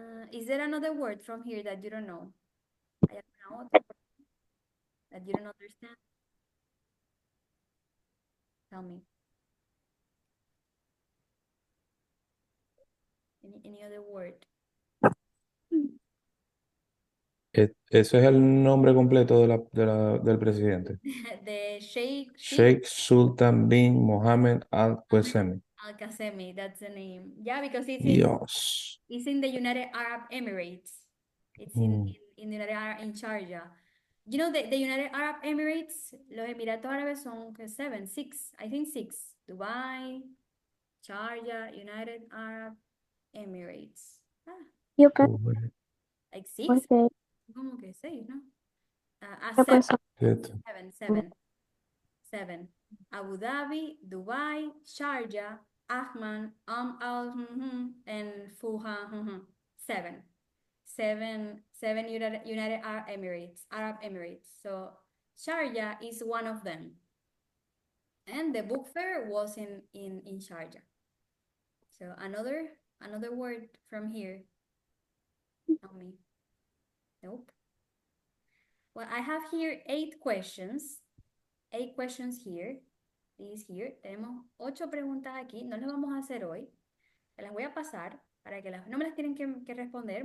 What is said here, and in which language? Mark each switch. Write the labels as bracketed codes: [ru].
[en] Is there another word from here that you don't know? [es] ¿Hay alguna otra [en] that you don't understand? Tell me. Any other word? [es] Ese es el nombre completo del presidente. [en] The Sheikh Sheikh Sultan bin Mohammed Al Qasemi. Al Qasemi, that's the name. Yeah, because [es] Dios. [en] it's in the United Arab Emirates. It's in the United Arab, in Sharjah. You know, the United Arab Emirates, [es] los Emiratos Árabes son [en] six, I think six. Dubai, Sharjah, United Arab Emirates. [es] Yo [en] Like six? [es] pensé Como que seis, ¿no? que [en] Seven. Abu Dhabi, Dubai, Sharjah, Ahman, and Fuha. Seven United Arab Emirates. So Sharjah is one of them. And the book fair was in Sharjah. So another word from here. Tell me. Nope. Well, I have here 8 questions. 8 questions here. These here. [es] Tenemos 8 preguntas aquí. No las vamos a hacer hoy. Se las voy a pasar para que no me las tienen que responder.